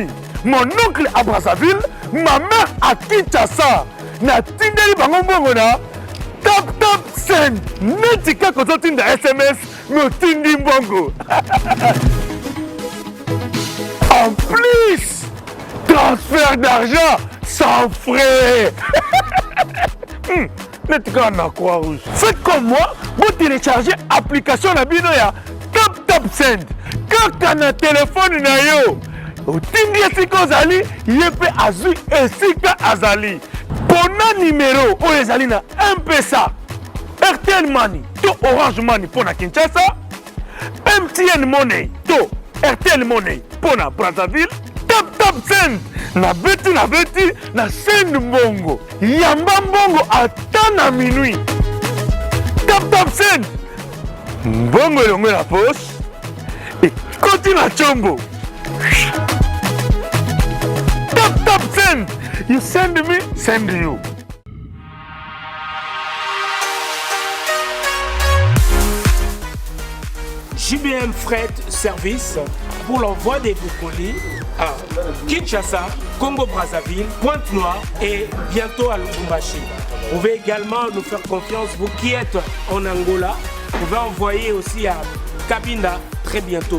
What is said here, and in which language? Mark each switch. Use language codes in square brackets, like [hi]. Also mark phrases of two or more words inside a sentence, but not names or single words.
[fr] Mon oncle à Brazzaville, ma mère à Kinshasa. [ln] Na tindeli bango mbongo na tap send. Netika kozotinda SMS no tindi mbongo. [fr] En plus, transfert d'argent sans frais. [ln] Netika na Croix-Rouge. [fr] Faites comme moi, vous téléchargez l'application [ln] na bino ya [fr] tap send. [ln] Kaka na téléphone na yo. Otindi esika ozali, ye pe azwi esika azali. Pona numéro oyo ezali na M-Pesa, RTL Money to Orange Money pona Kinshasa, MTN Money to RTL Money pona Brazzaville, tap send na beti na send mbongo. Yamba mbongo ata na minuit. Tap send. Mbongo elongo na poche. Et koti na chombo. Tap send. [en] You send me, send you. [fr] JBM Fret Service pour l'envoi de vos colis à Kinshasa, Congo-Brazzaville, Pointe-Noire et bientôt à Lubumbashi. Vous pouvez également nous faire confiance, vous qui êtes en Angola, vous pouvez envoyer aussi à Cabinda très bientôt.